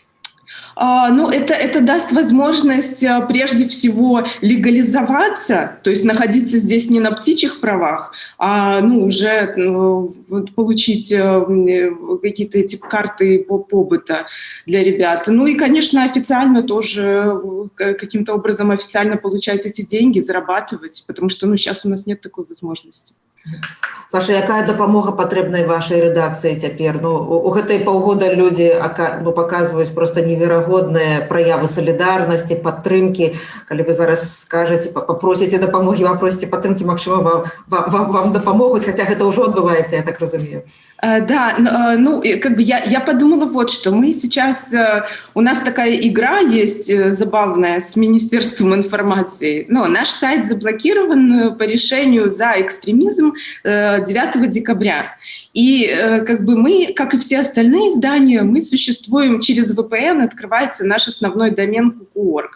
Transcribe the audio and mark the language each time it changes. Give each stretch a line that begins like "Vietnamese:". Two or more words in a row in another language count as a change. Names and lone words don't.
Russian: Это даст возможность прежде всего легализоваться, то есть находиться здесь не на птичьих правах, а уже получить какие-то эти карты побыта для ребят. И, конечно, официально тоже каким-то образом официально получать эти деньги, зарабатывать, потому что сейчас у нас нет такой возможности.
Belarusian: Саша, якая дапамога патрэбная вашай рэдакцыі цяпер? У гэтай паўгода людзі паказваюць проста неверагодныя праявы салідарнасці, падтрымкі. Калі вы зараз скажаце, папросіце дапамогі, папросіце падтрымкі, магчыма, вам дапамогуць, хаця гэта ўжо адбываецца, я так разумею.
Russian: Да, я подумала вот что. Мы сейчас, у нас такая игра есть забавная с Министерством информации. Наш сайт заблокирован по решению за экстремизм 9 декабря. И мы, как и все остальные издания, мы существуем через VPN, открывается наш основной домен Kuku.org.